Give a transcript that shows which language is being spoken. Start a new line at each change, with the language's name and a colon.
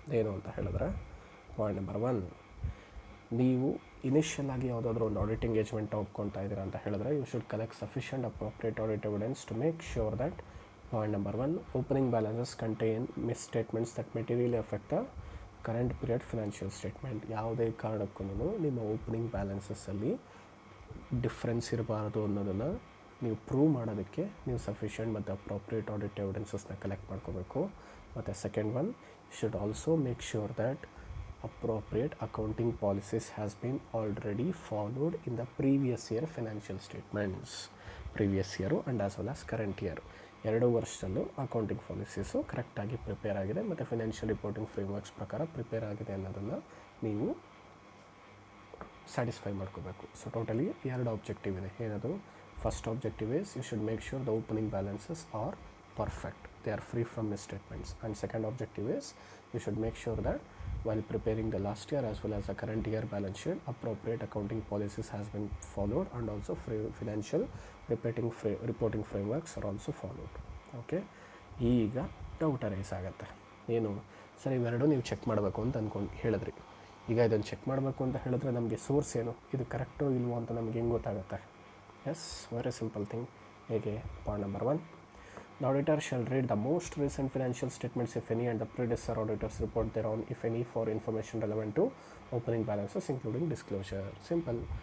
Kannada: ಏನು ಅಂತ ಹೇಳಿದ್ರೆ,
English: point number 1,
Kannada: ನೀವು ಇನಿಷಿಯಲ್ ಆಗಿ ಯಾವುದಾದ್ರೂ ಒಂದು ಆಡಿಟ್ ಎಂಗೇಜ್ಮೆಂಟ್ ಒಪ್ಕೊಳ್ತಾ ಇದ್ದೀರಾ ಅಂತ ಹೇಳಿದ್ರೆ
English: You should collect sufficient appropriate audit evidence to make sure that point number 1, opening balances contain misstatements that materially affect the current period financial statement.
Kannada: ಯಾವುದೇ ಕಾರಣಕ್ಕೂ ನಿಮ್ಮ ಓಪನಿಂಗ್ ಬ್ಯಾಲೆನ್ಸಸ್ಸಲ್ಲಿ ಡಿಫ್ರೆನ್ಸ್ ಇರಬಾರ್ದು ಅನ್ನೋದನ್ನು ನೀವು ಪ್ರೂವ್ ಮಾಡೋದಕ್ಕೆ ನೀವು ಸಫಿಷಿಯೆಂಟ್ ಮತ್ತು ಅಪ್ರೋಪ್ರಿಯೇಟ್ ಆಡಿಟ್ ಎವಿಡೆನ್ಸಸ್ನ ಕಲೆಕ್ಟ್ ಮಾಡ್ಕೋಬೇಕು.
English: ಮತ್ತು second one, you should also make sure that appropriate accounting policies has been already followed in the previous year financial statements. previous year and as well as current year
Kannada: 2 ವರ್ಷದಲ್ಲೂ accounting policies ಕರೆಕ್ಟಾಗಿ prepare ಆಗಿದೆ ಮತ್ತು financial reporting ಫ್ರೇಮ್ವರ್ಕ್ಸ್ ಪ್ರಕಾರ prepare ಆಗಿದೆ ಅನ್ನೋದನ್ನು ನೀವು satisfy ಮಾಡ್ಕೋಬೇಕು. So totally 2 objective ಇದೆ. ಏನದು?
English: First objective is you should make sure the opening balances are perfect, they are free from misstatements. And second objective is you should make sure that while preparing the last year as well as the current year balance sheet, appropriate accounting policies has been followed and also financial reporting frameworks are also followed.
Kannada: Okay, ಈಗ doubt arise ಆಗುತ್ತೆ. ಏನು sir, ಇವೆರಡು ನೀವು check ಮಾಡಬೇಕು ಅಂತ ಹೇಳಿದ್ರಿ. ಈಗ ಇದನ್ನು ಚೆಕ್ ಮಾಡಬೇಕು ಅಂತ ಹೇಳಿದ್ರೆ ನಮಗೆ ಸೋರ್ಸ್ ಏನು, ಇದು ಕರೆಕ್ಟೋ ಇಲ್ವೋ ಅಂತ ನಮಗೆ ಹೆಂಗೆ ಗೊತ್ತಾಗುತ್ತೆ?
English: Yes, very simple thing. ಹೇಗೆ? Point number 1, the auditor shall read the most recent financial statements if any and the predecessor auditors report thereon if any for information relevant to opening balances including disclosure. Simple.